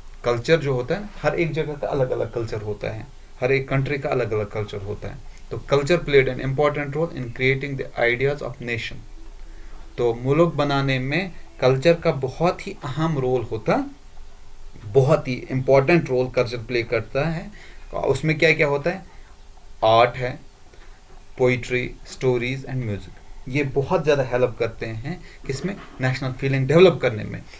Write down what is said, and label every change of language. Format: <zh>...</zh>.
<ur>Culture جو ہوتا ہے، ہر ایک جگہ کا الگ الگ کلچر ہوتا ہے، ہر ایک کنٹری کا الگ الگ کلچر ہوتا ہے.</ur> <en>تو culture played an important role in creating the ideas of nation.</en> <ur>تو ملک بنانے میں کلچر کا بہت ہی اہم رول ہوتا، بہت ہی امپورٹنٹ رول کلچر پلے کرتا ہے. اس میں کیا کیا ہوتا ہے؟ آرٹ ہے، پوئٹری،</ur> <en>Stories and music.</en> <ur>یہ بہت زیادہ ہیلپ کرتے ہیں کس میں؟ نیشنل فیلنگ ڈیولپ کرنے میں.</ur>